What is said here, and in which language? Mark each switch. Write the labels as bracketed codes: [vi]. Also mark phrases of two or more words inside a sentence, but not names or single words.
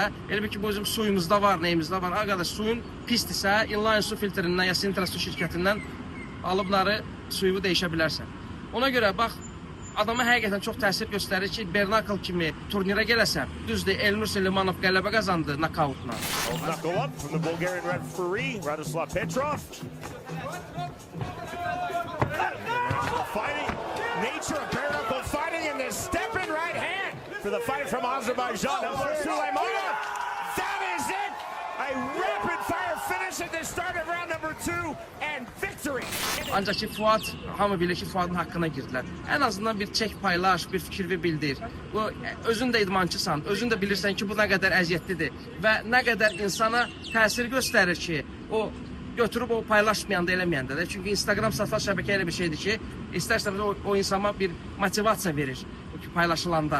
[az] Elə bir ki, bu bizim suyumuzda var, neyimizdə var. Arkadaş, suyun pisdirsə, inline su filtrindən ya Sintra su şirkətindən alıbları suyu dəyişə bilərsən. Ona görə bax, adama həqiqətən çox təsir göstərir ki, Bernakl kimi turnirə gələsən, düzdür, Elnur Selimanov qələbə qazandı nokautla. [en] Knuckle up from the Bulgarian referee, Radoslav Petrov. Fighting, nature of bare knuckle fighting, and this stepping right hand for the fight from Azerbaijan. Suleymanov, that is it! A rapid fire finish at the start of round number 2 and victory. [az] Ancaq ki, Fuad, hamı bilir ki, Fuadın haqqına girdilər. Ən azından bir çək paylaş, bir fikir bildir. Bu, özün də idmançısan, özün də bilirsən ki, bu nə qədər əziyyətlidir və nə qədər insana təsir göstərir ki, o götürüb o paylaşmayanda, eləməyəndə də. Çünki Instagram sosial şəbəkə elə bir şeydir ki, istərsən o insana bir motivasiya verir paylaşılanda.